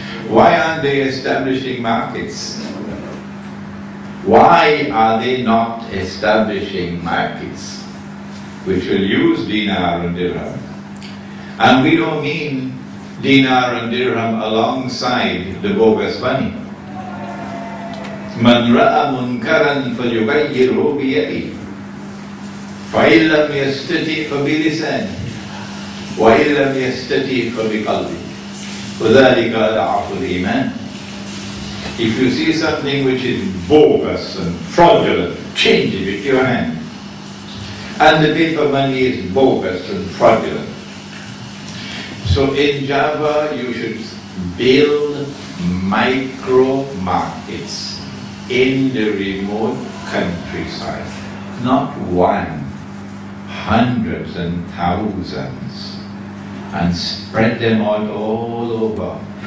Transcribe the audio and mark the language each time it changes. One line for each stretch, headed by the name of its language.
English: Why aren't they establishing markets? Why are they not establishing markets which will use dinar and dirham? And we don't mean dinar and dirham alongside the bogus money.
Arabic: من رأى منكرا فليغيره بيده فإن لم يستطع فبلسانه وإن لم يستطع فبقلبه وذلك أضعف الإيمان.
English: If you see something which is bogus and fraudulent, change it with your hand. And the paper money is bogus and fraudulent. So in Java you should build micro markets in the remote countryside, not one, hundreds and thousands, and spread them out all over.